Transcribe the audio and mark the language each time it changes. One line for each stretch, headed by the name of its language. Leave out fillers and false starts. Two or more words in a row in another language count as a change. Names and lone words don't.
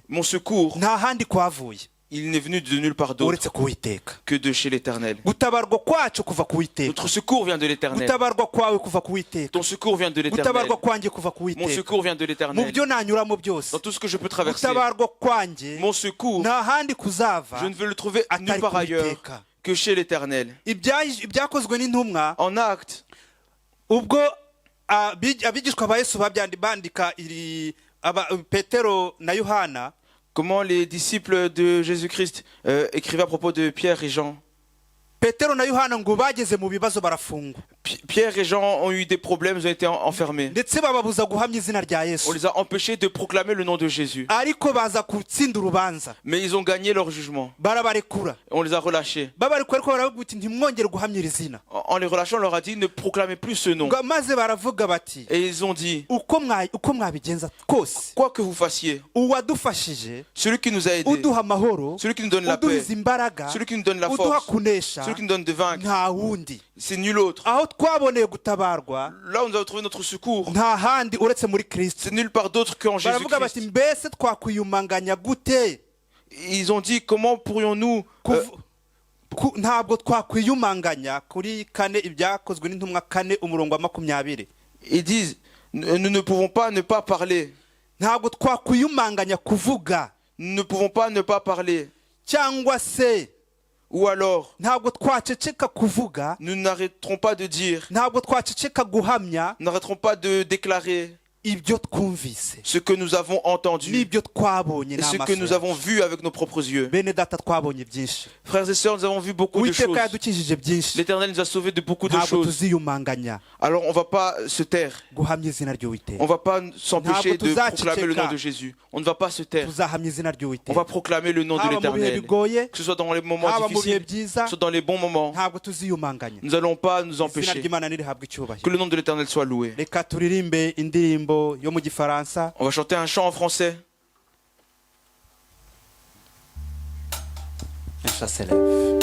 French: Mon secours,
Kinyarwanda: nta handi kwavuye
French: il n'est venu de nulle part d'autre
Kinyarwanda: uretse kuwiteka.
French: que de chez l'Éternel.
Kinyarwanda: Gutabarwa kwacu kuva kuwiteka.
French: Notre secours vient de l'Éternel.
Kinyarwanda: Gutabarwa kwawe kuva kuwiteka.
French: Ton secours vient de l'Éternel.
Kinyarwanda: Gutabarwa kwanjye kuva
French: Mon
Kinyarwanda: kuwiteka.
French: secours vient de
Kinyarwanda: Mu
French: l'Éternel.
Kinyarwanda: byo nanyuramo byose,
French: Dans tout ce que je peux traverser,
Kinyarwanda: gutabarwa kwanjye
French: mon secours,
Kinyarwanda: nta handi kuzava
French: je ne veux le trouver nulle
Kinyarwanda: atari
French: part ailleurs
Kinyarwanda: kuwiteka.
French: que chez l'Éternel.
Kinyarwanda: Ibyakozwe n'intumwa,
French: En acte,
Kinyarwanda: ubwo abigishwa ba Yesu bandika Petero na Yohana,
French: comment les disciples de Jésus-Christ écrivaient à propos de Pierre et Jean.
Kinyarwanda: Petero na Yohana ngo bageze mu bibazo barafungwa,
French: Pierre et Jean ont eu des problèmes, ils ont été enfermés.
Kinyarwanda: ndetse bababuza guhamya izina rya
French: On
Kinyarwanda: Yesu,
French: les a empêchés de proclamer le nom de Jésus.
Kinyarwanda: ariko baza gutsinda urubanza
French: Mais ils ont gagné leur jugement.
Kinyarwanda: barabarekura.
French: On les a relâchés.
Kinyarwanda: Babarekura ariko baravuga uti ntimwongere guhamya iri zina.
French: En les relâchant, on leur a dit ne proclamez plus ce nom.
Kinyarwanda: Ngo maze baravuga bati
French: Et ils ont dit,
Kinyarwanda: uko mwabigenza kose,
French: quoi que vous fassiez,
Kinyarwanda: uwadufashije,
French: celui qui nous a aidés,
Kinyarwanda: uduha amahoro,
French: celui qui nous donne la paix,
Kinyarwanda: uduhiza imbaraga,
French: celui qui nous donne la
Kinyarwanda: uduha
French: force,
Kinyarwanda: kunesha,
French: celui qui nous donne de vaincre,
Kinyarwanda: nta wundi.
French: c'est nul autre.
Kinyarwanda: Aho twaboneye gutabarwa
French: Là où nous avons trouvé notre secours,
Kinyarwanda: nta handi uretse muri Kristo.
French: c'est nulle part d'autre qu'en
Kinyarwanda: Baravuga bati
French: Jésus-Christ.
Kinyarwanda: mbese twakwiyumanganya gute?
French: Ils ont dit, comment pourrions-nous...
Kinyarwanda: Ntabwo twakwiyumanganya. Kuri 4 ibyakozwe n'intumwa 4 umurongo wa 20.
French: Ils disent, nous ne pouvons pas ne pas parler.
Kinyarwanda: Ntabwo twakwiyumanganya kuvuga,
French: Nous ne pouvons pas ne pas parler.
Kinyarwanda: cyangwa se
French: Ou alors,
Kinyarwanda: ntabwo twaceceka kuvuga,
French: nous n'arrêterons pas de dire,
Kinyarwanda: ntabwo twaceceka guhamya
French: nous n'arrêterons pas de déclarer
Kinyarwanda: ibyo twumvise
French: ce que nous avons entendu
Kinyarwanda: n'ibyo twabonye
French: et ce que
Kinyarwanda: n'amaso
French: nous avons vu avec nos propres yeux.
Kinyarwanda: bene data twabonye byinshi.
French: Frères et sœurs, nous avons vu beaucoup de choses.
Kinyarwanda: Uwiteka yadukijije byinshi,
French: L'Éternel nous a sauvés de beaucoup de
Kinyarwanda: ntabwo
French: choses.
Kinyarwanda: tuziyumanganya
French: Alors on ne va pas se taire.
Kinyarwanda: guhamya izina ry'Uwiteka.
French: On ne va pas s'empêcher
Kinyarwanda: Ntabwo
French: de
Kinyarwanda: tuzaceceka.
French: proclamer le nom de Jésus. On ne va pas se taire.
Kinyarwanda: Tuzahamya izina
French: On
Kinyarwanda: ry'Uwiteka,
French: va proclamer le nom de
Kinyarwanda: haba mu bihe
French: l'Éternel.
Kinyarwanda: bigoye,
French: Que ce soit dans les moments
Kinyarwanda: haba mu bihe
French: difficiles,
Kinyarwanda: byiza,
French: que ce soit dans les bons moments.
Kinyarwanda: ntabwo tuziyumanganya.
French: Nous n'allons pas nous
Kinyarwanda: Izina
French: empêcher.
Kinyarwanda: ry'Imana nirihabwe
French: Que
Kinyarwanda: icyubahiro.
French: le nom de l'Éternel soit loué.
Kinyarwanda: Reka turirimbe indirimbo yo mu Gifaransa.
French: On va chanter un chant en français. Un chat s'élève.